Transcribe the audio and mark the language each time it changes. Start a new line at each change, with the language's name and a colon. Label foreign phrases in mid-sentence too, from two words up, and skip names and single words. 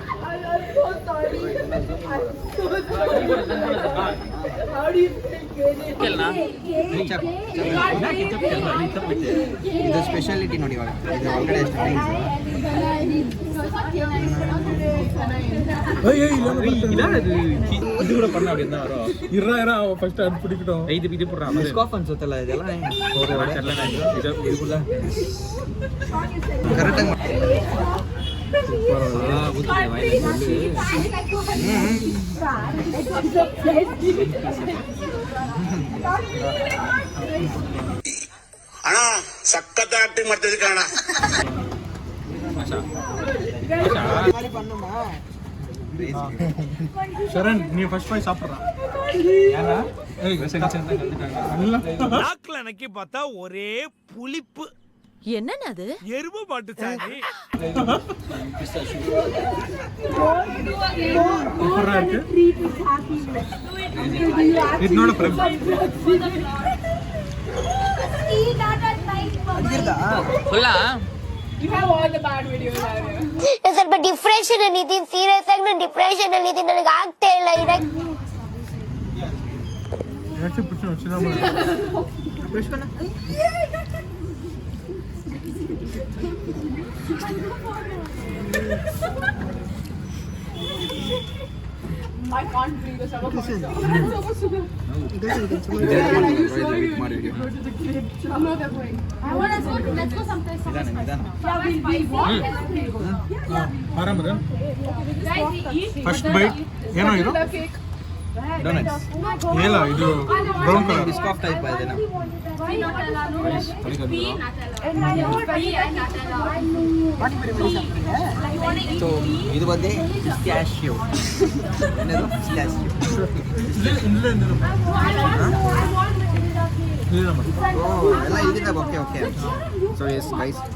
Kannada: ಇದು ಸ್ಪೆಷಾಲಿಟಿ ನೋಡಿ ಇವಾಗ ಇದು ಒಳಗಡೆ ಇದು ಕೂಡ
Tamil: பண்ண அப்படினா வரும் இறா ஃபர்ஸ்ட் அது பிடிக்கட்டும் இது போடுறா
Kannada: ಸ್ಕಾಫ್ ಅನ್ಸುತ್ತಲ್ಲ ಇದೆಲ್ಲ
Tamil: இதுக்குள்ள
Kannada: ಕರೆಕ್ಟಾಗಿ ಅಣ್ಣ ಸಖತ್ ಆಕ್ಟಿಂಗ್ ಮಾಡ್ತಿದ್ದೆ ಕಣ.
Tamil: ಶರಣ್ ನೀ ಫಸ್ಟ್ போய் சாப்பிடுறா ஏனா ஏய் செஞ்சு நாக்குல நக்கி பார்த்தா ஒரே புளிப்பு. என்னன்னு அது? எருமை மாட்டு சாணி. சூப்பரா இருக்கு இதனோட பிரேம்
Kannada: ಸ್ವಲ್ಪ ಡಿಪ್ರೆಷನ್ ಅಲ್ಲಿ ಇದೀನಿ, ಸೀರಿಯಸ್ ಆಗಿ ನಾನು ಡಿಪ್ರೆಷನ್ ಅಲ್ಲಿ ಇದೀನಿ, ನನಗೆ ಆಗ್ತಾ ಇಲ್ಲ ಯಾಕೆ ಪುಚ್ಚ ಚಿನ್ನ
English: I can't believe this. I'm not going. I want to go. Let's go sometime.
Kannada: ಆರಾಮದ ಫಸ್ಟ್ ಬೈಟ್ ಏನೋ ಇದು ಡೋನಟ್ಸ್ ಏಲ ಇದು ಬ್ರೌನ್ ಕಲರ್ ಸ್ಕಾಫ್ ಟೈಪ್ ಇದೆ ಸೊ ಇದು ಬಂದು ಸ್ಟ್ಯಾಶ್ಯೂ ಏನದು ಸ್ಟ್ಯಾಶ್ಯೂ ಎಲ್ಲ ಇಲ್ಲಿಂದ
English: okay okay so yes guys